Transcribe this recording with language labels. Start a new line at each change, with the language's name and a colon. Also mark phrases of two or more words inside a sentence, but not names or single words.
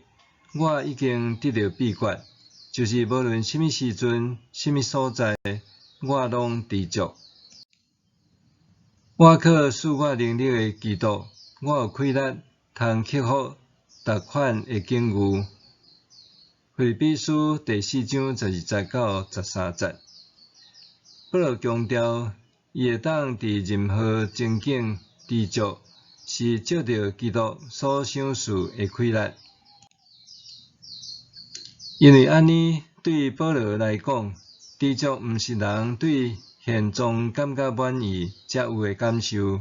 Min Nan Chinese: 我已经得到秘诀，就是无论什么时阵、什么所在，我拢知足。我靠赐我能力的基督，我有气力通克服逐款的境遇。腓立比书第4章12到13节，保罗强调，伊会当伫任何情景知足，是借着基督所赏赐的气力。因为安尼，对保罗来讲，知足毋是人对现状感觉满意才有的感受。